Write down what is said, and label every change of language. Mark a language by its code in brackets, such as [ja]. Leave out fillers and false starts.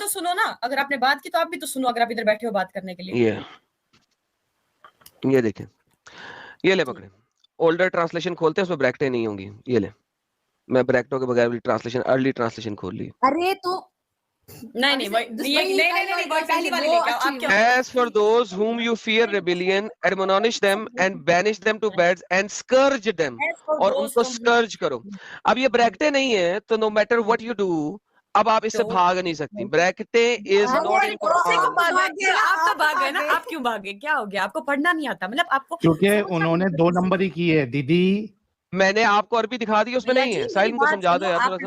[hi] तो सुनो ना, अगर आपने बात की तो आप भी तो सुनो, अगर आप इधर बैठे हो बात करने के लिए। ये देखें, ये ले पकड़े, ओल्डर ट्रांसलेशन खोलते हैं, उसमें ब्रैकेटें नहीं होंगी। ये ले, मैं ब्रैकेटों के बगैर ट्रांसलेशन, अर्ली ट्रांसलेशन खोल ली। अरे तो नहीं नहीं पहली वाली लेके आओ, आप क्या [en] As for those whom you fear rebellion, admonish them and banish them to beds and scourge them, [hi] और उनको स्कर्ज करो। अब ये ब्रैकेटें नहीं है, तो [en] no matter what you do, [hi] अब आप इससे भाग नहीं सकती। [en] ब्रैकेटें is not in Quran. [hi] आप तो भाग गए ना, आप क्यों भागे? क्या हो गया? आपको पढ़ना नहीं आता, मतलब आपको क्योंकि उन्होंने 2 नंबर ही किए दीदी। मैंने आपको अरबी दिखा दी, उसमें नहीं है। साहिल को समझा दो यार थोड़ा सा।